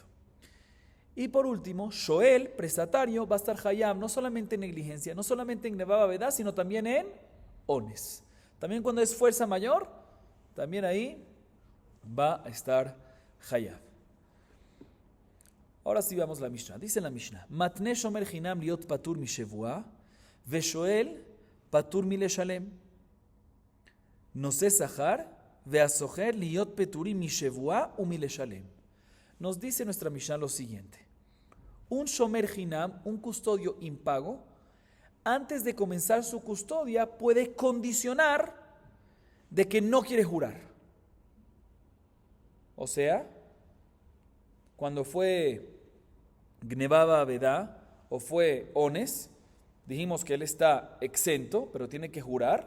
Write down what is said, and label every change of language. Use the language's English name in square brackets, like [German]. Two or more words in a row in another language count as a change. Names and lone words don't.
[Spanish] Y por último, Shoel, prestatario, va a estar hayab, no solamente en negligencia, no solamente en [Hebrew] גניבה ואבידה, [Spanish] sino también en ones. También cuando es fuerza mayor, también ahí va a estar hayab. Ahora sí vamos a la Mishnah. Dice la Mishnah: [Hebrew] מתנה שומר חנם להיות פטור משבועה, והשואל פטור מלשלם. נושא שכר, והשוכר להיות פטורים משבועה ומלשלם. [Spanish] Nos dice nuestra Mishnah lo siguiente: un [Hebrew] שומר חנם, [Spanish] un custodio impago, antes de comenzar su custodia puede condicionar de que no quiere jurar. O sea, cuando fue [Hebrew] גניבה ואבידה [Spanish] o fue ones, dijimos que él está exento, pero tiene que jurar.